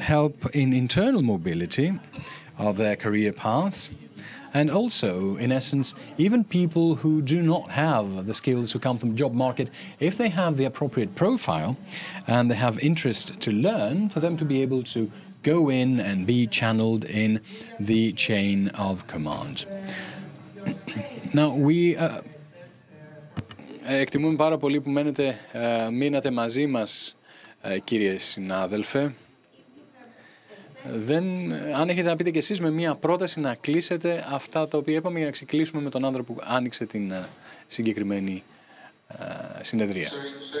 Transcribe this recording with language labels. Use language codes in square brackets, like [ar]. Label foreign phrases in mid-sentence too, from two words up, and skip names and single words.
[en] help in internal mobility of their career paths, and also, in essence, even people who do not have the skills who come from the job market, if they have the appropriate profile and they have interest to learn, for them to be able to go in and be channeled in the chain of command. Now, we [el] εκτιμούμε πάρα πολύ που μείνατε μαζί μας, κύριε συνάδελφε. Αν έχετε να πείτε και εσείς με μία πρόταση να κλείσετε αυτά τα οποία είπαμε για να ξεκλείσουμε με τον άνθρωπο που άνοιξε την συγκεκριμένη συνεδρία.